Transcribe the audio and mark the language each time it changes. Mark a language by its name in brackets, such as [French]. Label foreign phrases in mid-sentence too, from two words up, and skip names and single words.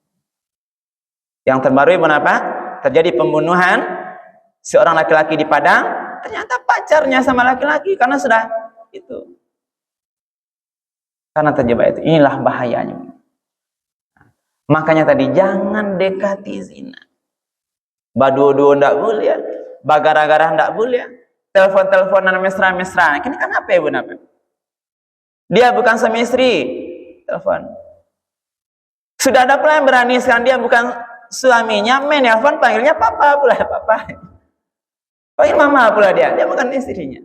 [Indonesian] Yang terbaru Ibu Bapak, terjadi pembunuhan seorang laki-laki di Padang, ternyata pacarnya sama laki-laki karena sudah itu. Karena terjebak itu. Inilah bahayanya. Makanya tadi jangan dekati zina. [Minangkabau] Baduo-duo ndak boleh, bagara-gara ndak boleh, telepon-teleponan mesra-mesra. [Indonesian] Ini kan apa Ibu Bapak? Dia bukan suami istri, telepon. Sudah ada pula yang berani sekarang dia bukan suaminya, menelpon panggilnya papa pula, papa. Panggil mama pula dia bukan istrinya.